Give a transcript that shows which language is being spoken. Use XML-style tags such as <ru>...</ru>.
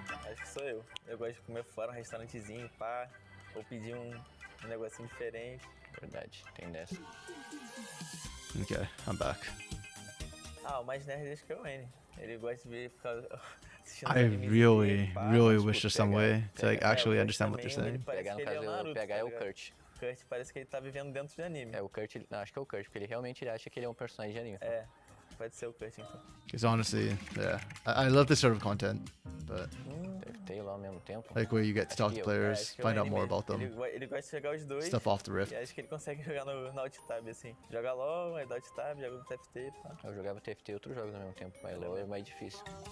<pt>Acho que sou eu. Eu gosto de comer fora, um restaurantezinho, pá. Ou pedir um negocinho diferente. Verdade, tem dessa.</pt> <en>Okay, I'm back.</en> <pt>O mais nerd acho que é o N. Ele gosta de ficar assistindo</pt> <en>I really wish there's some way to like actually understand what they're saying.</en> <pt>Pegar no caso, pegar é o Kurt. Kurt parece que ele tá vivendo dentro de anime. O Kurt, acho que é o Kurt, porque ele realmente acha que ele é um personagem de anime. Pode ser o Kurt então.</pt> <en>Because honestly, yeah, I love this sort of content, but</en> <pt>ao mesmo tempo.</pt> <en>like where you get to talk to players, find out more about them,</en> <pt>Ele gosta de jogar os dois.</pt> <en>stuff off the rift.</en> <pt>E acho que ele consegue jogar no alt tab assim. Joga LOL, aí dá alt tab, joga no TFT, pá. Eu jogava TFT e outros jogos ao mesmo tempo, mas LOL é mais difícil.</pt>